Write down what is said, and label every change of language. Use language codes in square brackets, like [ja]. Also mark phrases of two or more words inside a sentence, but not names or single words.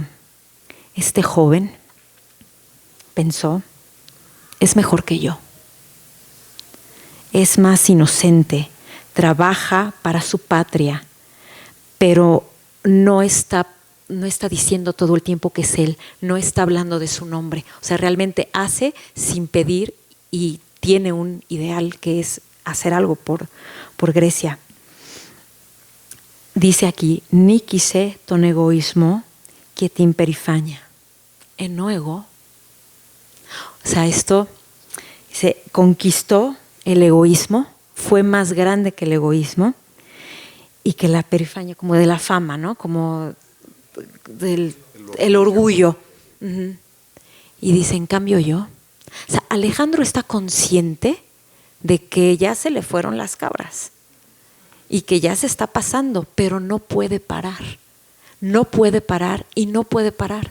[es] Este joven pensó, es mejor que yo, es más inocente, trabaja para su patria, pero no está diciendo todo el tiempo que es él, no está hablando de su nombre. O sea, realmente hace sin pedir y tiene un ideal que es hacer algo por Grecia. Dice aquí, [el] νίκησε τον εγωισμό και την περηφάνεια. Ενώ εγώ, [es] o sea, esto dice, conquistó el egoísmo, fue más grande que el egoísmo y que la perifanía, como de la fama, ¿no? Como el orgullo. Y dice, en cambio yo, o sea, Alejandro está consciente de que ya se le fueron las cabras y que ya se está pasando, pero no puede parar y no puede parar.